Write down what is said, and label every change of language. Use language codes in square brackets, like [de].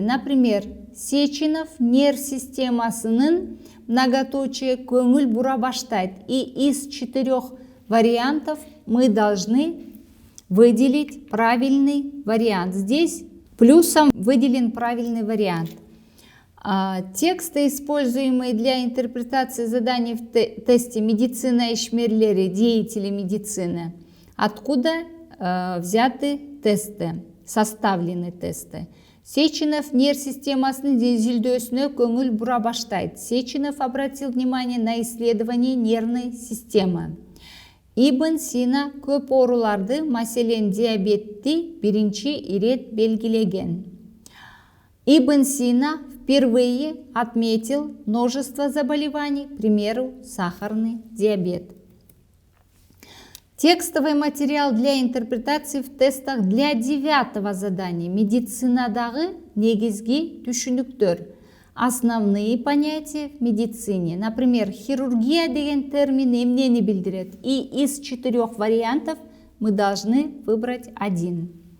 [ky] Например, Сеченов нерв системасынын многоточие көңүл бура баштайт. [ru] И из 4 вариантов мы должны выделить правильный вариант. Здесь плюсом выделен правильный вариант. Тексты, используемые для интерпретации заданий в тесте «Медицина и ишмерлери», деятели медицины. Откуда взяты тесты, составлены тесты? [ky] Сеченов нерв системасынын изилдөөсүнө көңүл бура баштайт. [ru] Сеченов обратил внимание на исследование нервной системы. [ky] Ибн Сина көп ооруларды, маселен диабетти биринчи ирет белгилеген. [ru] Ибн Сина впервые отметил множество заболеваний, к примеру, сахарный диабет. Текстовый материал для интерпретации в тестах для 9-го задания. [ky] Медицинадагы негизги түшүнүктөр. [ru] Основные понятия в медицине. Например, [ky] хирургия деген термин эмнени билдирет. [ru] И из 4 вариантов мы должны выбрать один.